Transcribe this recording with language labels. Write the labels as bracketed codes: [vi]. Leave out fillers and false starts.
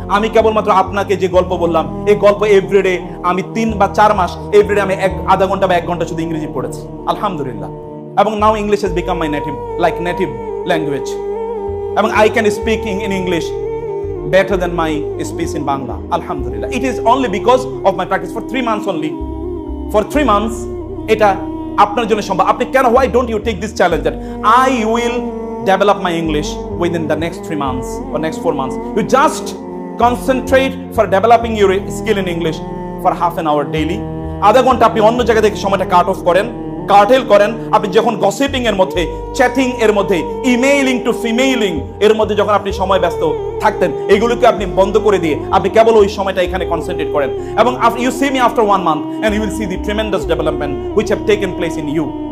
[bn] আমি কেবলমাত্র আপনাকে যে গল্প বললাম, এই গল্প এভরিডে আমি 3 বা 4 মাস এভরিডে আমি আধা ঘন্টা বা 1 ঘন্টা শুধু ইংরেজি পড়েছি, আলহামদুলিল্লাহ। [en] এবং নাও English has become my native language, এবং I can speak in English better than my speech in Bangla, alhamdulillah. It is only because of my practice for 3 months only. For 3 months [bn] এটা আপনার জন্য সম্ভব। আপনি কেন, [en] why don't you take this challenge that I will develop my English within the next 3 months or next 4 months? You just concentrate for developing your skill in English for half an hour daily. [bn] আধা ঘন্টা আপনি অন্য জায়গা থেকে সময়টা cartel করেন। আপনি যখন গসিপিং এর মধ্যে, চ্যাটিং এর মধ্যে, ইমেইলিং টু ফিমেইলিং এর মধ্যে যখন আপনি সময় ব্যস্ত থাকতেন, এগুলোকে আপনি বন্ধ করে দিয়ে আপনি কেবল ওই সময়টা এখানে কনসেন্ট্রেট করেন, এবং [en] You see me after 1 month and you will see the tremendous development which have taken place in you.